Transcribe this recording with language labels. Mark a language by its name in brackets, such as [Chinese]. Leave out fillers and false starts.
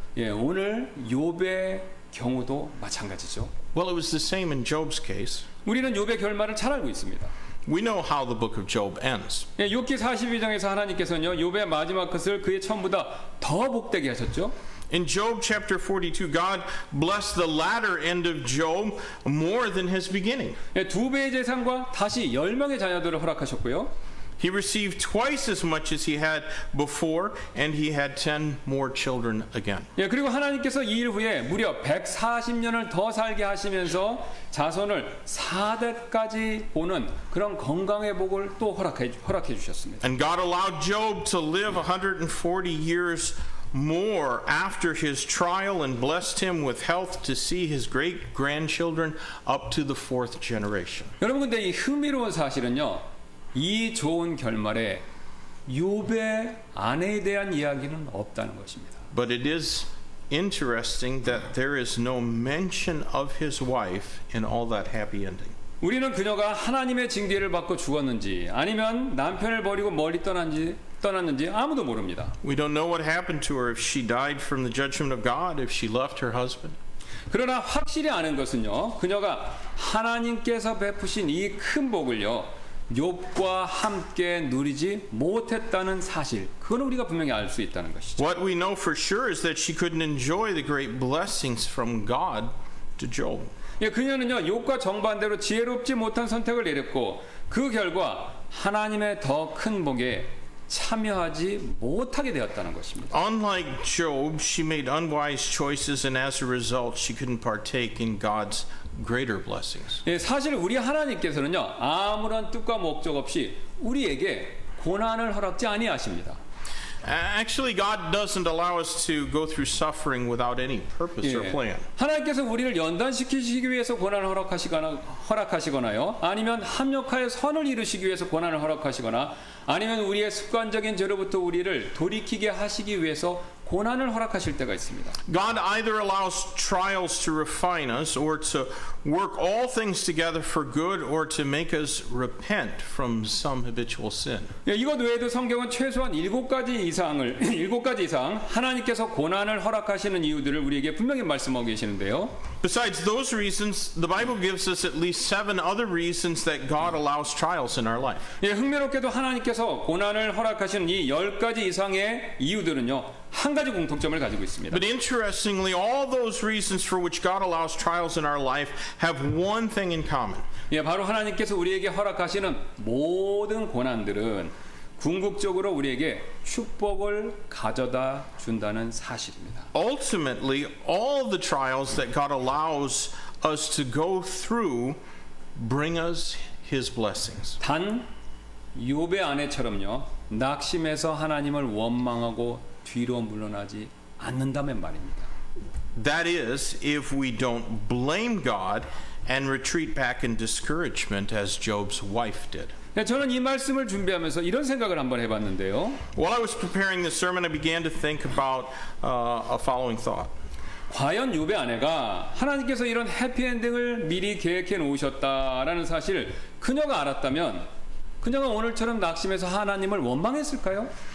[Korean] 예, 오늘 욥의 경우도 마찬가지죠. [English] Well, it was the same in Job's case. [Korean] 우리는 욥의 결말을 잘 알고 있습니다. [English] We know how the book of Job ends. [Korean] 예, 욥기 42장에서 하나님께서는요 욥의 마지막 것을 그의 처음보다 더 복되게 하셨죠. [English] In Job chapter 42, God blessed the latter end of Job more than his beginning. [Korean] 예, 2배의 재산과 다시 10명의 자녀들을 허락하셨고요. [English] He received twice as much as he had before, and he had 10 more children again. [Korean] 예, 그리고 하나님께서 이 일 후에 무려 140년을 더 살게 하시면서 자손을 4대까지 보는 그런 건강의 복을 또 허락해 주셨습니다. [English] And God allowed Job to live 140 years more after his trial and blessed him with health to see his great grandchildren up to the 4th generation. [Korean] 여러분 근데 이 흥미로운 사실은요. 이 좋은 결말에 욥의 아내에 대한 이야기는 없다는 것입니다. [English] But it is interesting that there is no mention of his wife in all that happy ending. [Korean] 우리는 그녀가 하나님의 징계를 받고 죽었는지 아니면 남편을 버리고 멀리 떠났는지 아무도 모릅니다. [English] We don't know what happened to her, if she died from the judgment of God, if she left her husband. [Korean] 그러나 확실히 아는 것은요. 그녀가 하나님께서 베푸신 이 큰 복을요. 욥과 함께 누리지 못했다는 사실. 그건 우리가 분명히 알 수 있다는 것이죠. [English] What we know for sure is that she couldn't enjoy the great blessings from God to Job. [Korean] 예, 그녀는요. 욥과 정반대로 지혜롭지 못한 선택을 내렸고 그 결과 하나님의 더 큰 복에 참여하지 못하게 되었다는 것입니다. [English] Unlike Job, she made unwise choices, and as a result, she couldn't partake in God's greater blessings. [Korean] 예, 사실 우리 하나님께서는요. 아무런 뜻과 목적 없이 우리에게 고난을 허락지 아니하십니다. [English] Actually, God doesn't allow us to go through suffering without any purpose or plan. [Korean] 하나님께서 우리를 연단시키시기 위해서 고난을 허락하시거나요. 아니면 합력하여 선을 이루시기 위해서 고난을 허락하시거나 아니면 우리의 습관적인 죄로부터 우리를 돌이키게 하시기 위해서 고난을 허락하실 때가 있습니다. [English] God either allows trials to refine us or to work all things together for good or to make us repent from some habitual sin. [Korean] 예, 이것 외에도 성경은 최소한 7가지 이상 하나님께서 고난을 허락하시는 이유들을 우리에게 분명히 말씀하고 계시는데요. [English] Besides those reasons, the Bible gives us at least 7 other reasons that God allows trials in our life. [Korean] 예, 흥미롭게도 하나님께서 고난을 허락하시는 이 10가지 이상의 이유들은요. 한 가지 공통점을 가지고 있습니다. [English] But interestingly, all those reasons for which God allows trials in our life have one thing in common. [Korean] 예, 바로 하나님께서 우리에게 허락하시는 모든 고난들은 궁극적으로 우리에게 축복을 가져다 준다는 사실입니다. [English] Ultimately, all the trials that God allows us to go through bring us His blessings. [Korean] 단 욥의 아내처럼요. 낙심해서 하나님을 원망하고 뒤로 물러나지 않는다면 말입니다. [English] That is, if we don't blame God and retreat back in discouragement as Job's wife did. [Korean] 네, 저는 이 말씀을 준비하면서 이런 생각을 한번 해봤는데요. [English] While I was preparing this sermon, I began to think about a following thought. [Korean] 과연 욥의 아내가 하나님께서 이런 해피엔딩을 미리 계획해 놓으셨다라는 사실을 그녀가 알았다면 그녀가 오늘처럼 낙심해서 하나님을 원망했을까요?